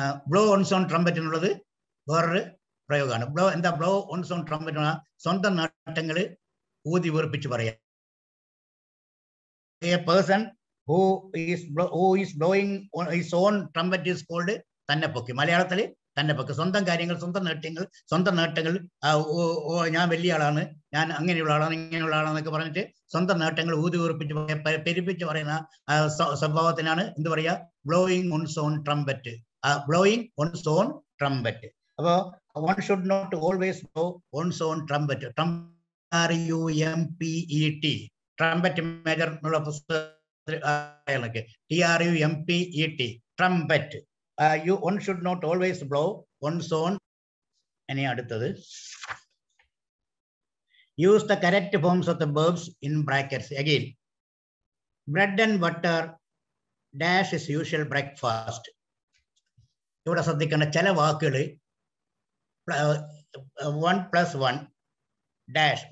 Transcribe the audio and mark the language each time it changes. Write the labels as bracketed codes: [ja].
[en] blow one's own trumpet [ml] എന്നുള്ളത് വേറൊരു പ്രയോഗമാണ്. [en] Blow one's own trumpet? [ml] സ്വന്തം നേട്ടങ്ങൾ ഊതി വീർപ്പിച്ച് പറയാം. [en] A person who is blowing his own trumpet is called തന്നെപ്പൊക്ക്. [ml] മലയാളത്തിൽ തന്നെപ്പൊക്ക്. സ്വന്തം കാര്യങ്ങൾ, സ്വന്തം നേട്ടങ്ങൾ ഞാൻ വലിയ ആളാണ്, ഞാൻ അങ്ങനെയുള്ള ആളാണ്, ഇങ്ങനെയുള്ള ആളാന്നൊക്കെ പറഞ്ഞിട്ട് സ്വന്തം നേട്ടങ്ങൾ ഊതി വീർപ്പിച്ച് പെരുപ്പിച്ച് പറയുന്ന സ്വഭാവത്തിനാണ് എന്ത് പറയാ? [en] Blowing one's own trumpet. Blowing one's own trumpet. [ml] അപ്പോ [en] one should not always blow one's own trumpet. [ml] TRUMPET, trumpet major എന്നുള്ള പുസ്തകത്തിലൊക്കെ TRUMPET, trumpet. [en] One should not always blow one's own. [ml] ഇനി അടുത്തത്, [en] use the correct forms of the verbs in brackets. Again, bread and butter dash is usual breakfast. [ml] ഇവിടെ ശ്രദ്ധിക്കേണ്ട ചില വാക്കുകൾ 1+1 dash.